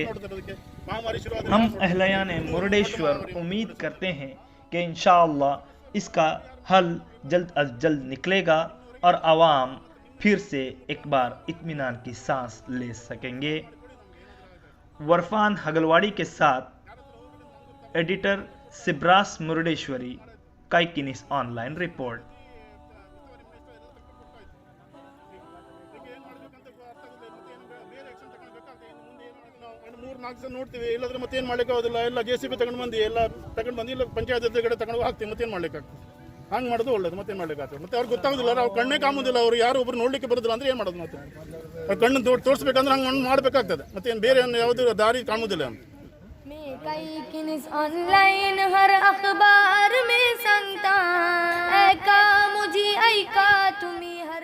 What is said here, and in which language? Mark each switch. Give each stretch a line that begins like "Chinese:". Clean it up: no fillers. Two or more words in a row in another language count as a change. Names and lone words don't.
Urdu: ہم اہلیان مرڈیشور امید کرتے ہیں کہ ان شاء اللہ اس کا حل جلد از جلد نکلے گا اور عوام پھر سے ایک بار اطمینان کی سانس لے سکیں گے. عرفان ہگلواڑی کے ساتھ ایڈیٹر سبراس مرڈیشوری، کائکنس آن لائن رپورٹ.
Kannada: ನೋಡ್ತೀವಿ, ಇಲ್ಲಾಂದ್ರೆ ಮತ್ತೇನು ಮಾಡ್ಲಿಕ್ಕೆ ಆಗೋದಿಲ್ಲ. ಎಲ್ಲ JCB ತಗೊಂಡು ಬಂದು ಇಲ್ಲ ಪಂಚಾಯತ್ ಕಡೆ ತಗೊಂಡು ಹಾಕ್ತೀವಿ, ಮತ್ತೇನು ಮಾಡ್ಲಿಕ್ಕೆ ಆಗ್ತದೆ? ಹಂಗೆ ಮಾಡೋದು ಒಳ್ಳೇದು, ಮತ್ತೆ ಏನು ಮಾಡ್ಲಿಕ್ಕೆ ಮತ್ತೆ ಅವ್ರಿಗೆ ಗೊತ್ತಾಗೋದಿಲ್ಲ, ಅವ್ರು ಕಣ್ಣೇ ಕಾಮೋದಿಲ್ಲ, ಅವ್ರು ಯಾರು ಒಬ್ರು ನೋಡ್ಲಿಕ್ಕೆ ಬರೋದಿಲ್ಲ ಅಂದ್ರೆ ಏನು ಮಾಡೋದು ಮತ್ತೆ ಅವ್ರು ಕಣ್ಣು ತೋರಿಸ್ಬೇಕಂದ್ರೆ ಹಂಗೆ ಮಾಡಬೇಕಾಗ್ತದೆ, ಮತ್ತೆ ಏನು ಬೇರೆ ಯಾವುದು ದಾರಿ ಕಾಣೋದಿಲ್ಲ ಅಂತ. ऑनलाइन हर अखबार में संता ऐका मुझे ऐका तुम्ही